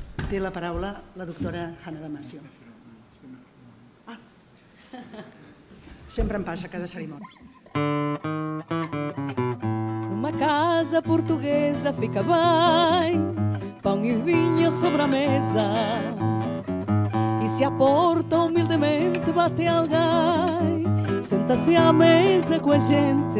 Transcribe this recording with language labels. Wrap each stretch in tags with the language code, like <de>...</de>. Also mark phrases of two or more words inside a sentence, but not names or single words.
<ca>Té la paraula la doctora Hanna Damásio. Sempre em passa cada cerimònia.</ca> <pt>Numa casa portuguesa fica bem, pão e vinho sobre a mesa. E se à porta humildemente bate alguém, senta-se à mesa com a gente.</pt>